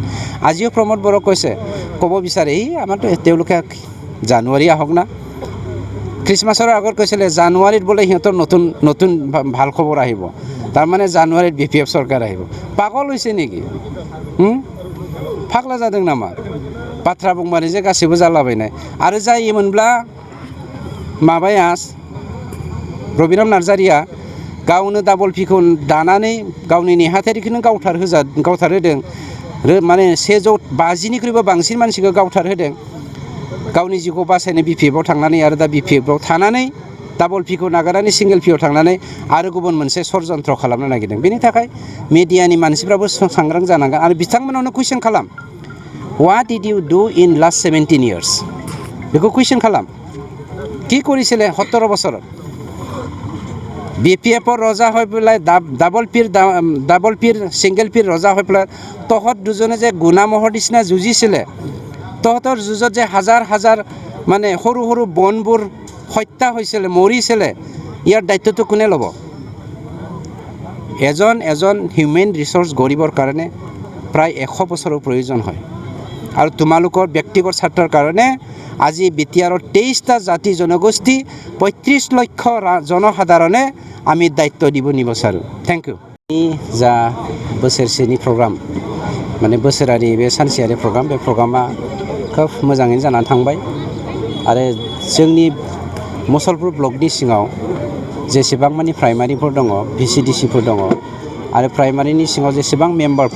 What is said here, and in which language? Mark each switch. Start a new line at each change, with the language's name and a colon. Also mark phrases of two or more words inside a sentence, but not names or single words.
Assamese: আজিও প্ৰমোদ বড়োক কৈছে, ক'ব বিচাৰে এই আমাৰতো তেওঁলোকে জানুৱাৰী আহক না, খ্ৰীষ্টমাছৰ আগত কৈছিলে জানুৱাৰীত বোলে সিহঁতৰ নতুন নতুন ভাল খবৰ আহিব, তাৰমানে জানুৱাৰীত বিপিএফ চৰকাৰ আহিব। পাগল হৈছে নেকি?
Bodo: ফাগলা जादों नामा? बाथ्रा बुंबानो जे गासैबो जालाबायनाय। आरो जायोमोनब्ला माबाया रबिराम नार्जारिया गावनो डाबल पिखौ दानानै गावनि नेहाथारिखौनो गावथारहोदों, माने 150निख्रुइबो बांसिन मानसिखौ गावथारहोदों। गावनि जिउखौ बासायनो बिपिएफआव थांनानै आरो दा बिपिएफआव थानानै डाबल पिखौ नागारनानै सिंगल पिआव थांनानै आरो गुबुन मोनसे षड़यन्त्र खालामनो नागिरदों। बेनि थाखाय मिडियानि मानसिफ्राबो सांग्रां जानांगोन आरो बिथांमोनावनो कुइसन खालाम,
English: What did you do in last 17 years?
Bodo: बेखौ कुइसन खालाम,
Assamese: কি কৰিছিলে 17 বছৰত? বিপিএফৰ ৰজা হৈ পেলাই ডাবল পিৰ ছিংগল পিৰ ৰজা হৈ পেলাই তহঁত দুজনে যে গুণামহৰ নিচিনা যুঁজিছিলে, তহঁতৰ যুঁজত যে হাজাৰ হাজাৰ মানে সৰু সৰু বনবোৰ হত্যা হৈছিলে, মৰিছিলে, ইয়াৰ দায়িত্বটো কোনে ল'ব? এজন হিউমেন ৰিচোৰ্চ গঢ়িবৰ কাৰণে প্ৰায় 100 বছৰৰ প্ৰয়োজন হয়। আৰু তোমালোকৰ ব্যক্তিগত স্বাৰ্থৰ কাৰণে আজি বিটিআৰৰ 23টা জাতি জনগোষ্ঠী 35 লক্ষ জনসাধাৰণে আমি দায়িত্ব দিব নিবিচাৰোঁ।
English: thank you.
Bodo: जा बोसोरसेनि प्रग्राम माने बोसोरारि बे सानसेयारि प्रग्राम, बे प्रग्रामा खोब मोजाङैनो जानानै थांबाय आरो जोंनि मुसलपुर ब्लकनि सिङाव जेसेबां मानि प्राइमारिफोर दङ, भिसिडिसिफोर दङ आरो प्राइमारिनि सिङाव जेसेबां मेम्बारफोर